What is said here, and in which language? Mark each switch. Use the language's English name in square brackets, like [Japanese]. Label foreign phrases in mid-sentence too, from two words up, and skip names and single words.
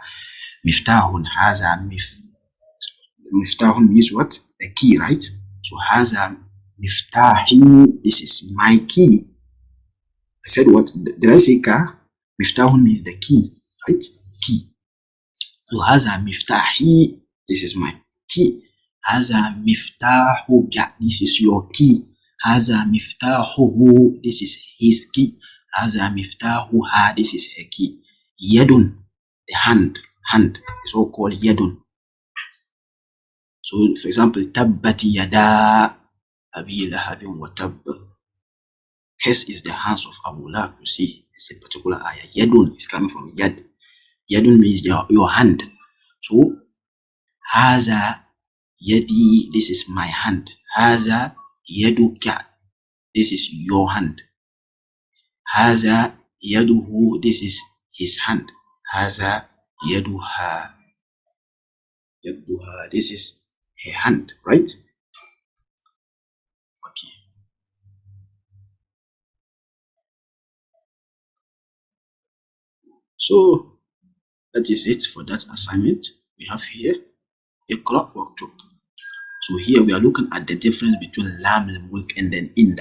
[Arabic] مفتاحٌ، هذا مفتاحٌ [English] means what? A key, right? [Arabic] So هذا مفتاحي, [English] this is my key. I said what? Did I say car? Miftahun means the key, right? Key. So [Arabic] هذا مفتاحي, [English] this is my key. [Arabic] هذا مفتاحك, [English] this is your key. [Arabic] هذا مفتاحه, [English] this is his key. [Arabic] هذا مفتاحها, [English] this is her key. Yadun, the hand. Hand is all called yadun. So for example, [Arabic] تبت يدا أبي لهب وتب. [English] Curse is the hands of Abu Lahab. You see, it's a particular ayah. Yadun is coming from yad. Yadun means your hand. So [Arabic] هذا يدي, [English] this is my hand. [Arabic] هذا يدك, [English] this is your hand. [Arabic] هذا يده, [English] this is his hand. [Arabic] هذا يدها، يدها, [English] this is her hand, right? Okay. So that is it for that assignment. We have here a clock worktop. So here we are looking at the difference between Lam al-Mulk and then Inda.